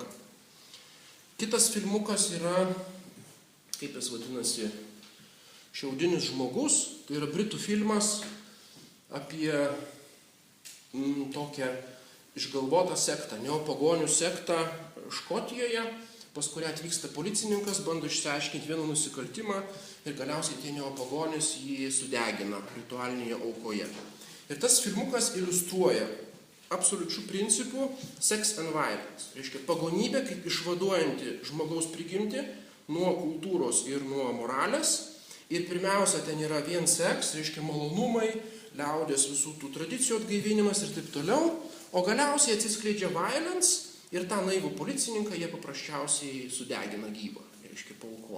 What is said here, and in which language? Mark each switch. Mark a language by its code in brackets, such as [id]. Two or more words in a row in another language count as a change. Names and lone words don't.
[lt] Kitas filmukas yra, kaip jis vadinasi, Šiaudinis žmogus, tai yra britų filmas apie tokią išgalvotą sektą, neopagonių sektą Škotijoje, pas kurią atvyksta policininkas, bando išsiaiškinti vieną nusikaltimą ir galiausiai tie neopagonis jį sudegina ritualinėje aukoje. Ir tas filmukas iliustruoja absoliučių principų [en] sex and violence, [lt] reiškia pagonybė kaip išvaduojanti žmogaus prigimtį nuo kultūros ir nuo moralės. Ir pirmiausia, ten yra vien seks, reiškia malonumai, liaudės visų tų tradicijų atgaivinimas ir taip toliau, o galiausiai atsiskleidžia violence ir tą naivų policininką jie paprasčiausiai sudegina gyvą, reiškia paaukoja.